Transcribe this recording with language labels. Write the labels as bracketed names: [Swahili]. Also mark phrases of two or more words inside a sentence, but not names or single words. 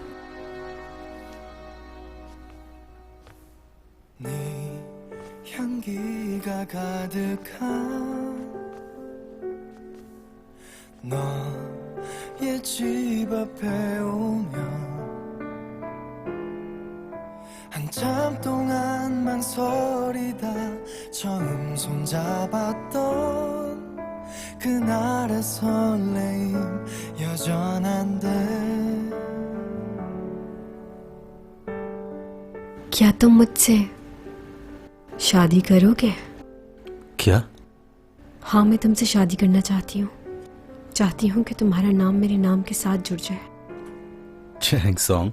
[Korean] 향기가 가득한 너의 집 앞에 오면 한참 동안 망설이다 처음 손잡았던 그날의 설레임 여전한데 [Hindi] क्या तुम मुझसे शादी करोगे? क्या? हाँ, मैं तुमसे शादी करना चाहती हूँ। चाहती हूँ कि तुम्हारा नाम मेरे नाम के साथ जुड़ जाए। चैंग सॉन्ग,